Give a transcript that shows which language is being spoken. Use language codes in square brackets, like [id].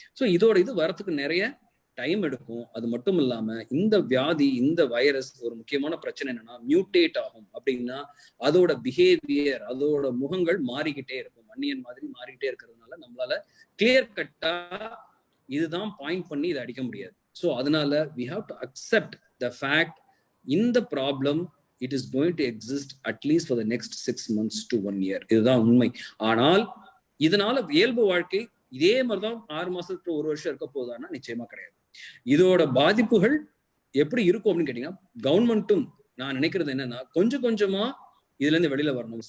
[ta] So இதோட இது வரத்துக்கு நிறைய டைம் எடுக்கும். அது மட்டும் இல்லாம இந்த வியாதி, இந்த வைரஸ் ஒரு முக்கியமான பிரச்சனை என்னன்னா, மியூட்டேட் ஆகும். அப்படின்னா அதோட பிஹேவியர், அதோட முகங்கள் மாறிக்கிட்டே இருக்கும், அன்னியன் மாதிரி மாறிக்கிட்டே இருக்கிறதுனால நம்மளால கிளியர் கட்டா இதுதான் பாயிண்ட் பண்ணி இதை அடிக்க முடியாது. [en] so [ta] அதனால [en] we have to accept the fact [ta] இந்த problem [en] it is going to exist at least for the next 6 months to 1 year. [ta] இதுதான் உண்மை. ஆனால் இதனால இயல்பு வாழ்க்கை இதே மாதிரிதான் 6 மாசத்துக்கு 1 வருஷம் இருக்க போதான்னா நிச்சயமா கிடையாது. இதோட பாதிப்புகள் எப்படி இருக்கும் அப்படின்னு கேட்டீங்கன்னா, கவர்மெண்ட்டும் நான் நினைக்கிறது என்னன்னா, கொஞ்சம் கொஞ்சமா இதுல இருந்து வெளியில வரணும்.